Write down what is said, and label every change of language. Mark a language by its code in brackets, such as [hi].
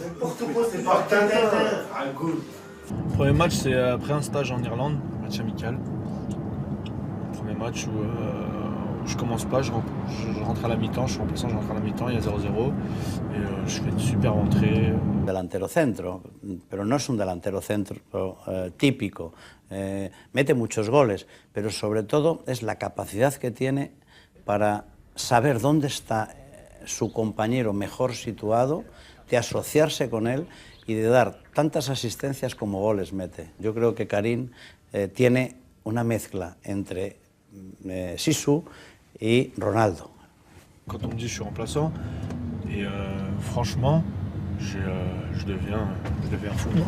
[fr] N'importe quoi, c'est pas Tintin. Le premier match, c'est après un stage en Irlande, match amical. Le premier match où je commence pas, je rentre à la mi-temps, je suis remplaçant, je rentre à la mi-temps, il y a 0-0 et je fais une super entrée. [es] Delantero centro, pero no es un delantero centro típico. Mete muchos goles, pero sobre todo es la capacidad que tiene para saber dónde está su compañero mejor situado, de asociarse con él y de dar tantas asistencias como goles mete. Yo creo que Karim tiene una mezcla entre Zizou et Ronaldo. [fr] Quand on me dit que je suis remplaçant, et franchement, je deviens fou.